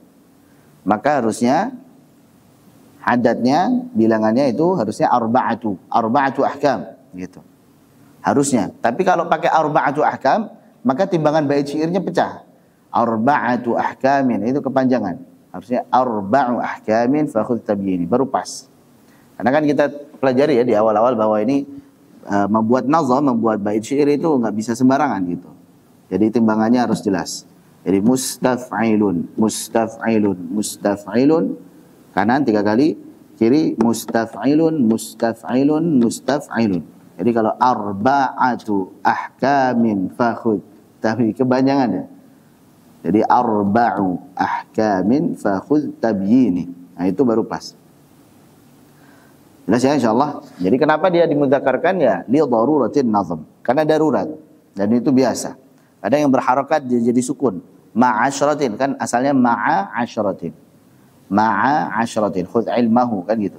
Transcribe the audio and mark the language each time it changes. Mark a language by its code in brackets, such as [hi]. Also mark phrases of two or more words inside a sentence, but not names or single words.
[id] Maka harusnya adadnya bilangannya itu harusnya [ar] أربعة أحكام [id] gitu. Harusnya. Tapi kalau pakai [ar] أربعة أحكام, [id] maka timbangan bait syairnya pecah. [ar] أربعةُ أحكامٍ [id] itu kepanjangan. Harusnya [ar] أربعُ أحكامٍ فخذ تبييني [id] baru pas. Karena kan kita pelajari ya di awal-awal bahwa ini membuat nazam, membuat bait syair itu nggak bisa sembarangan gitu. Jadi timbangannya harus jelas. Jadi mustaf'ilun, kanan 3 kali, kiri mustaf'ilun. Jadi kalau [ar] أربعةُ أحكامٍ فخذ تبييني [id] kepanjangan ya. [ar] Jadi أربعُ أحكامٍ فخذ تبييني. [id] Nah itu baru pas. Jelas ya insyaallah. Jadi kenapa dia dimudzakarkan ya? [ar] لضرورة النظم. [id] Karena darurat. Dan itu biasa. Ada yang berharokat jadi sukun. Ma'asyratin kan asalnya ma'asyratin. [ar] خذ علمه [id] kan gitu.